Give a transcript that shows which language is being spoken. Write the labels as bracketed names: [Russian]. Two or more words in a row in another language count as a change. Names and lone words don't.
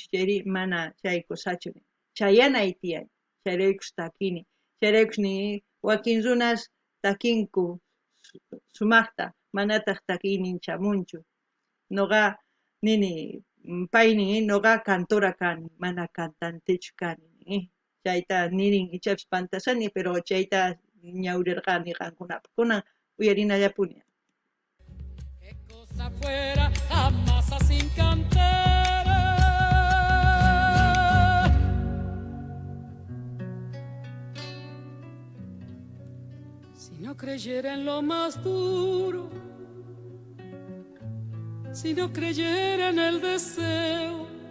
[Quechua] chayri mana chay kusachu chayanay tiyan chayraykus takini chayraykus ni wakin runas takinku sumaqta manataq takiynin chamunchu noqa nini paynin noqa cantora kani mana cantantechu kani chayta nirin ichapis pantasani pero chayta ñawrirqani qankunapaq kunan uyarinallapuni. [Spanish] Afuera, amasa sin cantera. Si no creyera en lo más duro, si no creyera en el deseo,